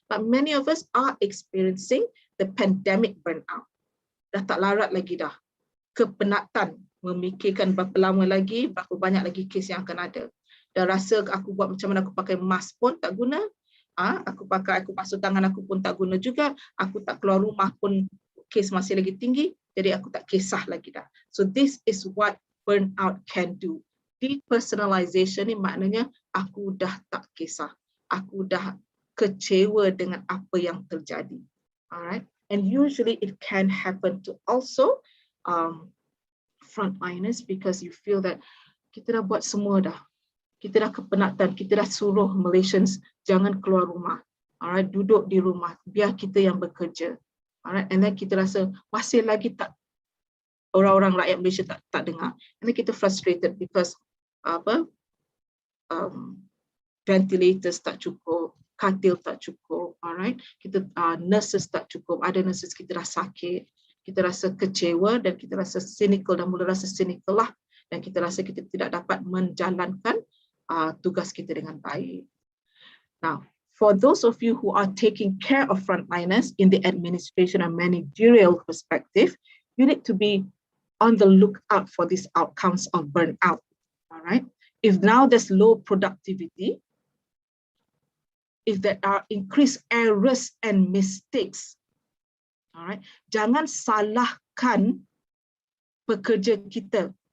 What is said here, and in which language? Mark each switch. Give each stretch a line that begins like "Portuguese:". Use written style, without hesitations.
English: But many of us are experiencing the pandemic burnout.
Malay: Dah tak larat lagi dah. Kepenatan, memikirkan berapa lama lagi, berapa banyak lagi kes yang akan ada. Dah rasa aku buat macam mana, aku pakai mask pun tak guna. Aku basuh tangan aku pun tak guna juga. Aku tak keluar rumah pun kes masih lagi tinggi. Jadi aku tak kisah lagi dah.
English: So this is what burnout can do.
Malay: Depersonalization ni maknanya aku dah tak kisah. Aku dah kecewa dengan apa yang terjadi.
English: Alright. And usually it can happen to also frontliners because you feel that
Malay: kita dah buat semua dah. Kita dah kepenatan, kita dah suruh Malaysians jangan keluar rumah. Alright, duduk di rumah, biar kita yang bekerja. Alright, and then kita rasa masih lagi tak, orang-orang rakyat Malaysia tak dengar.
English: And then
Malay: kita
English: frustrated because ventilators
Malay: tak cukup, katil tak cukup, alright. Kita nurses tak cukup, ada nurses kita dah sakit, kita rasa kecewa dan kita rasa cynical, dan mula rasa cynical lah, dan kita rasa kita tidak dapat menjalankan tugas kita dengan baik.
English: Now, for those of you who are taking care of frontliners in the administration and managerial perspective, you need to be on the lookout for these outcomes of burnout. All right. If now there's low productivity, if there are increased errors and mistakes, all right,
Malay: jangan salahkan pekerja kita.